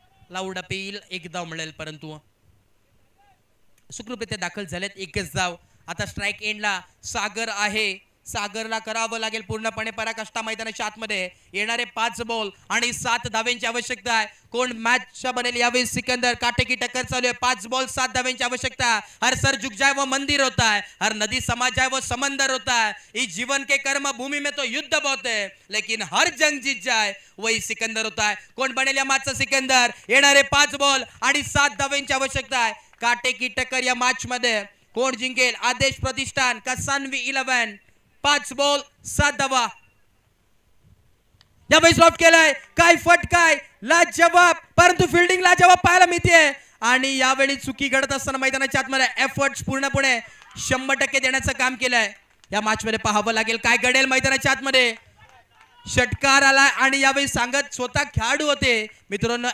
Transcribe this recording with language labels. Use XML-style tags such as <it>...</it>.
<mr>Loud appeal, एक धाव मिळेल, परंतु सुखरूपरित्या दाखल झालेत. एकच धाव. आता स्ट्राईक एंडला सागर आहे. सागरला करावं लागेल पूर्णपणे पराकाष्ठा मैदानाच्या आतमध्ये. येणारे 5 बॉल आणि 7 धावांची आवश्यकता आहे. कोण मॅचचा बनेल यावेळी? सिकंदर. काटेकी टक्कर चालू आहे. 5 बॉल 7 धावांची आवश्यकता.</mr> <hi>हर सर झुक जाए वो मंदिर होता है, हर नदी समा जाए वो समंदर होता है. इस जीवन के कर्म भूमि में तो युद्ध बहुत है, लेकिन हर जंग जीत जाए वही सिकंदर होता है.</hi> <mr>कोण बनेल या मॅचचा सिकंदर? येणारे 5 बॉल आणि 7 धावांची आवश्यकता आहे. काटेकी टक्कर या मॅच मध्ये. कोण जिंकेल? आदेश प्रतिष्ठान का सान्वी 11? 5 बॉल 7 धावा. यावेळी ड्रॉप केलाय. काय फटकाय, लाजवाब, परंतु फिल्डिंग लाजवाब पाहायला मिळते. आणि यावेळी चुकी घडत असताना मैदानाच्या आतमध्ये एफर्ट्स पूर्णपणे 100% देण्याचं काम केलंय. या मॅच मध्ये पाहावं लागेल काय घडेल मैदानाच्या आतमध्ये. षटकार आला आणि यावेळी सांगत स्वतः खेळाडू होते मित्रांनो.</mr>